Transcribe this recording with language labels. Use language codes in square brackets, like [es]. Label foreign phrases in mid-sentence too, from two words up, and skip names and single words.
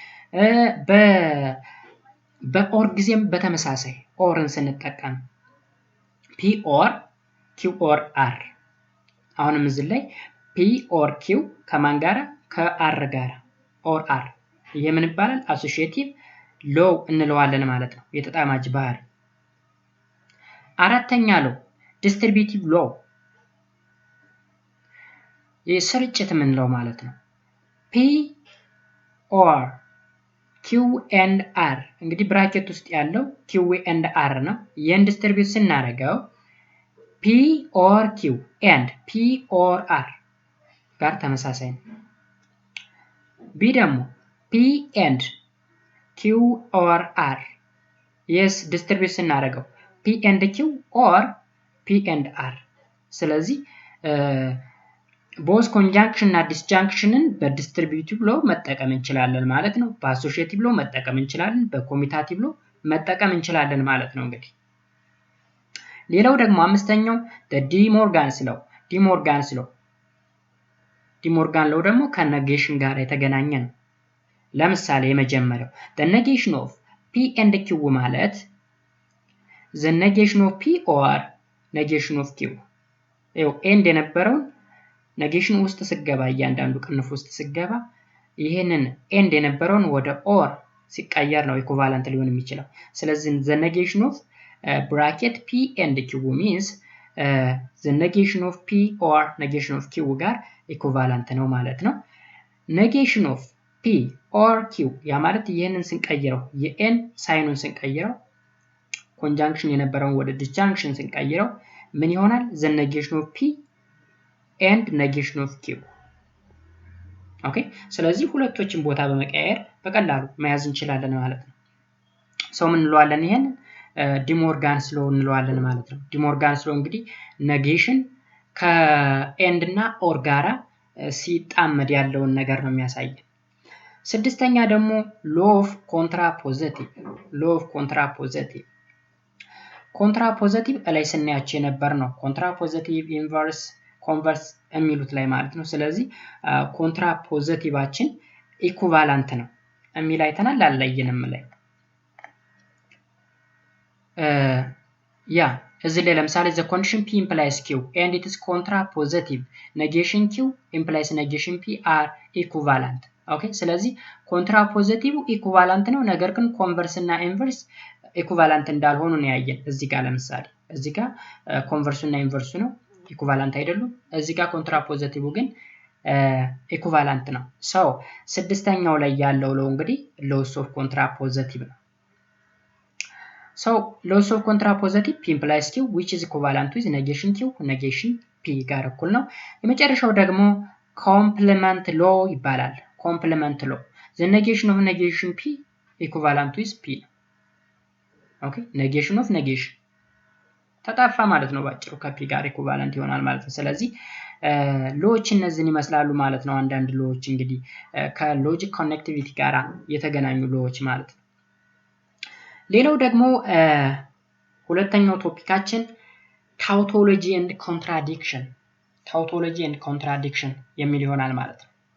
[am] በኦር ጊዜም በተመሳሳይ ኦርን ስንጠቀም [en] p or q or r [am] አሁንም እዚህ ላይ p or q ከማን ጋር ከr ጋር [en] or r [am] ይሄ ምን ይባላል [en] associative law [am] እንለዋለን ማለት ነው የተጣማጅ ባህሪ አራተኛ ሎ [en] distributive law [am] የስርጭት ምንለው ማለት ነው [en] p or q and r [am] እንግዲህ ብራኬት ውስጥ ያለው [en] q and r [am] ነው ይሄን ዲስትሪቢዩት ስናደርገው [en] p or q and p or r [am] ጋር ተመሳሳይ ነው b ደግሞ [en] p and q or r yes [am] ዲስትሪቢዩት ስናደርገው [en] p and q or p and r [am] ስለዚህ [en] both conjunction [am] እና ዲስጃንክሽንን በዲስትሪቢዩቲቭ ሎ መጠቀም እንችላለን ማለት ነው በአሶሺዬቲቭ ሎ መጠቀም እንችላለን በኮሚታቲቭ ሎ መጠቀም እንችላለን ማለት ነው እንግዲህ ሌላው ደግሞ አምስተኛው ዲሞርጋንስ ሎ ደግሞ ከኔጌሽን ጋር የተገናኘ ነው ለምሳሌ የመጀመሪያው [en] the negation of p and q [am] ማለት [en] the negation of p or negation of q [am] ይኸው ኤንድ የነበረው negation ውስጥ ሲገባ እያንዳንዱ ቅንፍ ውስጥ ሲገባ ይሄንን ኤንድ የነበረውን ወደ ኦር ሲቀየር ነው ኢኩቫለንት ሊሆን የሚችለው ስለዚህ [en] the negation of bracket p and q means the negation of p or negation of q [am] ጋር ኢኩቫለንት ነው ማለት ነው [en] negation of p or q [am] ያ ማለት ይሄንን ስንቀይረው የኤን ሳይኑን ስንቀይረው ኮንጃንክሽን የነበረውን ወደ ዲስጃንክሽን ስንቀይረው ምን ይሆናል [en] the negation of p and negation of q [am] ኦኬ ስለዚህ ሁለቶችን ቦታ በመቀየር በቀላሉ መያዝ እንችላለን ማለት ነው ሰው ምን እንለዋለን ይሄን [en] DeMorgan's law [am] እንለዋለን ማለት ነው [en] DeMorgan's law [am] እንግዲህ negation ከኤንድ እና ኦር ጋራ ሲጣመድ ያለውን ነገር ነው የሚያሳየው ስድስተኛ ደግሞ [en] law of contrapositive [am] ኮንትራፖዚቲቭ ላይ ስናያቸው የነበር ነው ኮንትራፖዚቲቭ ኢንቨርስ ኮንቨርስ የሚሉት ላይ ማለት ነው ስለዚህ ኮንትራፖዚቲቫችን ኢኩቫላንት ነው የሚል አይተናል አላየንም ላይ እዚህ ላይ ለምሳሌ [en] the condition p implies q and it is contrapositive negation q implies negation p are [am] equivalent ኦኬ ስለዚህ ኮንትራፖዚቲቭ ኢኩቫላንት ነው ነገር ግን ኮንቨርስ እና ኢንቨርስ ኢኩቫላንት እንዳልሆኑ ነው ያየን እዚህ ጋር ለምሳሌ እዚህ ጋር ኮንቨርሱ እና ኢንቨርሱ ነው ኢኩቫላንት አይደሉም እዚህ ጋር ኮንትራፖዚቲቭ ግን ኢኩቫላንት ነው ሶ ስድስተኛው ላይ ያለው ለው እንግዲህ [en] laws of contrapositive [am] ነው [en] so loss of contrapositive p implies q which is equivalent with negation q negation p [am] ጋር እኩል ነው የመጨረሻው ደግሞ [en] complement law [am] ይባላል complement [en] law the negation of negation p equivalent with p okay negation of negation [am] ተጣፋ ማለት ነው ባጭሩ ከp ጋር ኢኩቫለንት ይሆናል ማለት ነው ስለዚህ ሎዎች እነዚህን ይመስላሉ ማለት ነው አንዳንድ ሎዎች እንግዲህ ከሎጂክ ኮኔክቲቪቲ ጋር የተገናኙ ሎዎች ማለት ነው ሌላው ደግሞ ሁለተኛው ቶፒካችን [en] tautology and contradiction [am] የሚል ይሆናል ማለት ነው